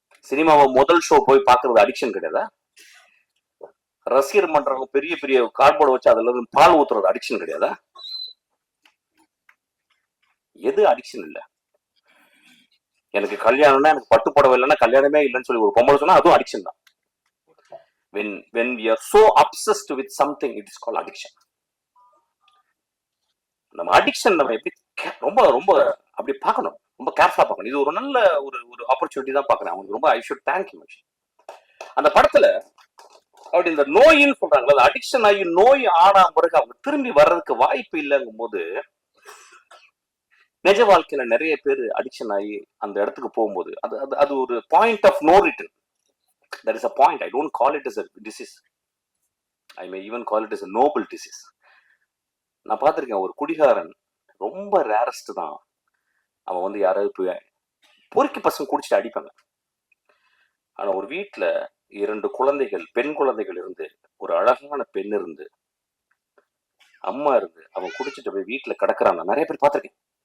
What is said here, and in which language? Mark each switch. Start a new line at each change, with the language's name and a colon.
Tamil: சினிமாவை முதல் ஷோ போய் பார்க்கறது அடிக்ஷன் கிடையாதா? ரசிகர் மன்றம் பெரிய பெரிய கார்ட்போர்டு வச்சு அதுல இருந்து பால் ஊத்துறது அடிக்ஷன் கிடையாதா? எது அடிக்ஷன் இல்ல? எனக்கு கல்யாணம்னா, எனக்கு பட்டு புடவை இல்லைன்னா கல்யாணமே இல்லைன்னு சொல்லி ஒரு பொம்பளை சொன்னா அதுவும் அடிக்ஷன் தான்.
English: when we are so obsessed with something, it is called addiction.
Tamil: நம்ம அடிக்ஷன் நம்ம எப்படி ரொம்ப ரொம்ப அப்படி பார்க்கணும், ரொம்ப கேர்ஃபுல்லா பார்க்கணும். இது ஒரு நல்ல ஒரு ஆப்பர்ச்சுனிட்டி தான் பார்க்கறேன். அவங்களுக்கு ரொம்ப
English: I should thank you.
Tamil: அந்த படத்துல அப்படி இந்த நோயின்னு சொல்றாங்களா, அது அடிக்ஷன் ஆகி நோய் ஆனா பிறகு அவங்க திரும்பி வர்றதுக்கு வாய்ப்பு இல்லைங்கும் போது, நிஜ வாழ்க்கையில நிறைய பேர் அடிக்ஷன் ஆகி அந்த இடத்துக்கு போகும்போது அது அது அது ஒரு
English: Point of no return. That is a point. I don't call it as a disease. I may even call it as a noble disease.
Tamil: நான் பார்த்திருக்கேன், ஒரு குடிகாரன் ரொம்ப ரேரஸ்ட் தான். அவன் வந்து யாராவது போய் பொறுக்கி பசங்க குடிச்சிட்டு அடிப்பாங்க. ஆனா ஒரு வீட்டுல 2 குழந்தைகள், பெண் குழந்தைகள் இருந்து, ஒரு அழகான பெண் இருந்து, அம்மா இருந்து, அவன் குடிச்சிட்டு போய் வீட்டுல கிடக்குறான். நான் நிறைய பேர் பார்த்திருக்கேன்.